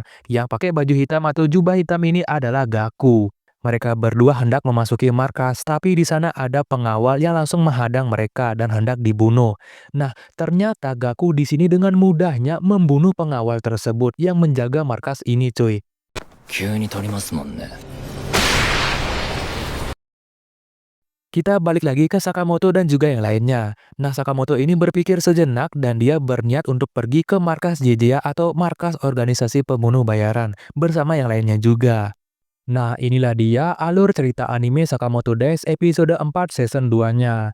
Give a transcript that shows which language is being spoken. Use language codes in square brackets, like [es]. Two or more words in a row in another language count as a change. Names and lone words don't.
[id] Yang pakai baju hitam atau jubah hitam ini adalah Gaku. Mereka berdua hendak memasuki markas, tapi di sana ada pengawal yang langsung menghadang mereka dan hendak dibunuh. Nah, ternyata Gaku di sini dengan mudahnya membunuh pengawal tersebut yang menjaga markas ini, cuy. [ja] 急に取りますもんね。 [id] Kita balik lagi ke Sakamoto dan juga yang lainnya. Nah, Sakamoto ini berpikir sejenak dan dia berniat untuk pergi ke markas JJA atau markas organisasi pembunuh bayaran bersama yang lainnya juga. Nah, inilah dia alur cerita anime Sakamoto Days episode 4 season 2-nya.